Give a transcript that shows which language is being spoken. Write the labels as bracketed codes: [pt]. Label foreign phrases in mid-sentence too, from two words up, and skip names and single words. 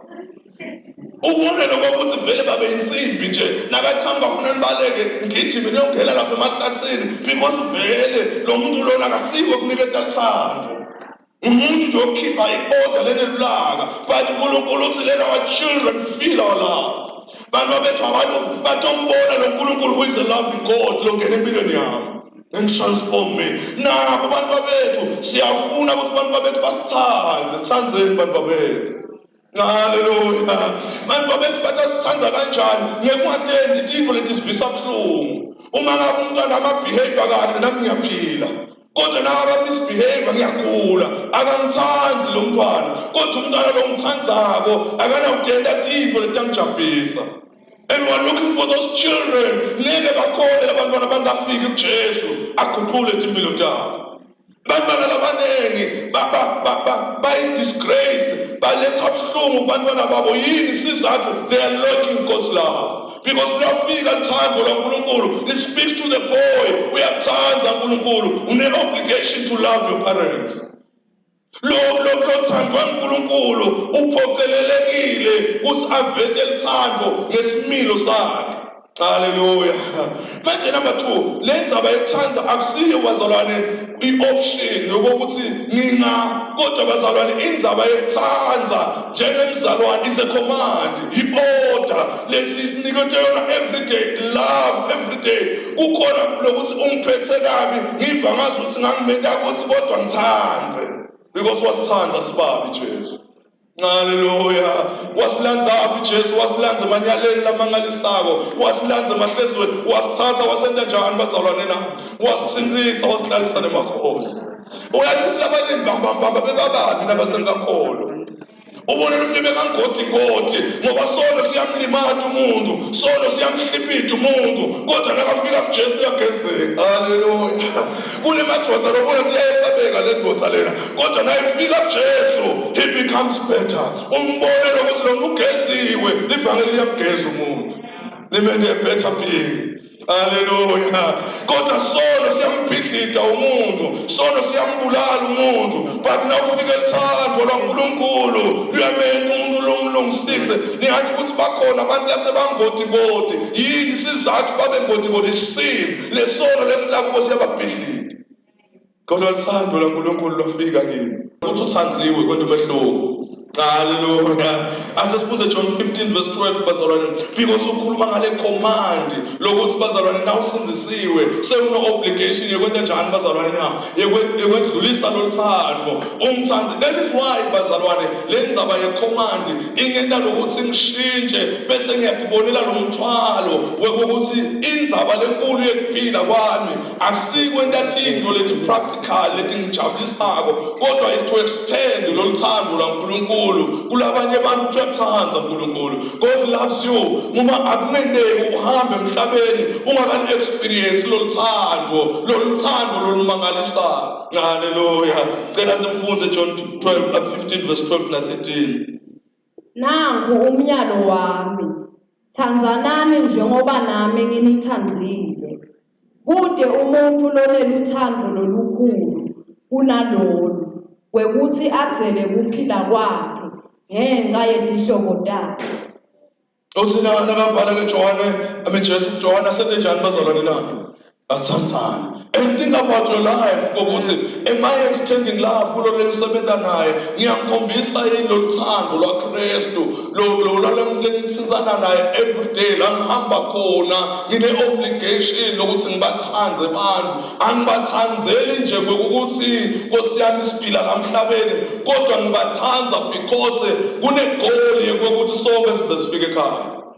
[ss] Ubone lokuthi vele babe insimbi nje nabachamba bafuna nibaleke ngijime niyongena lapha emahlathini because vele lo muntu lona akasiko kunikeza uthando. Umuntu nje okhipha i-order lenelulaka but uNkulunkulu uthi [en] let our children feel our love. [ss] Bantu bethu abantu batombona lo uNkulunkulu [en] who is a loving God [ss] longena empilweni yami [en] and transform me. [ss] Nabo bantu bethu siyafuna ukuthi bantu bethu basithande, sithandzeni bantu bethu. Hallelujah. Bantu bethu batasithanda kanjani ngeke ungatendi tintfo letisivisa buhlungu. Uma ngabe umntwana ama-behavior kahle nami ngiyaphila. Kodwa nawe misbehavior ngiyagula akangithandzi lo mntwana kodwa umntwana lo ngithandzako akanawutenda tintfo letangijabulisa. [en] And we are looking for those children [ss] ngeke bakhole labantwana bangafiki kuJesu aguqule impilo tabo. Bantwana labanengi bayi-disgrace baletha buhlungu kubantwana babo. Yini sizathu? [en] They are lacking God's love. [ss] Because luyafika luthando lwaNkulunkulu. [en] It speaks to the boy. [ss] Uyamthanda uNkulunkulu. [en] Une-obligation to love your parents. [ss] Lo thando kaNkulunkulu uphocelelekile ukuthi avete luthando ngesimilo sakhe. Hallelujah. Manje number 2, le ndzaba yokuthanda akusiyo bazalwane i-option yokuthi kodwa bazalwane indzaba yokuthanda njengemzalwane [en] is a command, [ss] i-order lesinikete yona [en] everyday, love everyday. [ss] Kukhona lokuthi ungiphethe kabi ngiva ngazi ukuthi ngangimenda ukuthi kodwa ngithandze because wasithanda sibabi Jesu. Hallelujah. Wasilandza Jesu, wasilandza emanyaleni lamangalisako, wasilandza emahlezweni, wasithatha wasenta njani bazalwane na? Wasithinzisa, wasihlalisa nemakhosi. Uyathi ukuthi labanye bambamba bebababi nabasengakholo. Ubone lo mntu bekangoti ngoba solo siyamlimata umuntu, solo siyamhlipita umuntu, kodwa nakafika kuJesu uyagezeka. Hallelujah. Kule madoda lobona ukuthi ayesabeka le ndoda lena, kodwa nayifika kuJesu [en] he becomes better. [ss] Umbone lokuthi lo muntu ugeziwe, livangeli liyamgeza umuntu. [en] Limende a better being. [ss] Hallelujah. Kodwa solo siyambhidlita umuntu, solo siyambulala umuntu, but nawufika ethando laNkulunkulu luyamenza umuntu lomlungisise. Ningathi ukuthi bakhona abantu lasebangoti yini sizathu babe ngoti sin lesono lesilakubo siyababhidlita. Kodwa uthando laNkulunkulu lwafika kini ukuthi uthandziwe kodwa umehluko. Hallelujah. Asesifunde John 15 verse 12 bazalwane, because ukhuluma ngale command lokuthi bazalwane na usinzisiwe sewuno-obligation yokwenza njani bazalwane na yekwedlulisa lo thando umthandi. [en] That is why [ss] bazalwane le ndzaba ye-command ingenda lokuthi ngishintshe bese ngiyadibonela lo mthwalo wokuthi indzaba lenkulu yekuphila kwami akusikwenta tintfo leti practical leti ngijabulisako kodwa [en] is to extend [ss] lo thando laNkulunkulu kulabanye abantu ukuthi uyakuthanda uNkulunkulu. [en] God loves you. [ss] Uma akumendeki uhambe emhlabeni ungakani experience lo thando lolumangalisayo. Hallelujah. Cela simfunze John 15 verse 12 na 13. Nangu umyalo wami, thandzanani njengoba nami nginithandzile. Kude umuntu loneluthando lolukhulu kunalolu kwekuthi adzele kuphila kwakhe ngenxa yetihlobo takhe. uthi nakabhala ke Jesu John asenenjani bazalwane na athandzane. [en] And think about your life [ss] ukuthi [en] am I extending love [ss] kulo lengisebenza naye ngiyamkhombisa yini lo thando lwaKristu lo lengisizana naye [en] every day [ss] la ngihamba khona ngine obligation lokuthi ngibathanze abantu angibathanzeli nje ngokuthi Nkosi yami siphila la emhlabeni kodwa ngibathanza because kune goal yokuthi sonke size sifike ekhaya.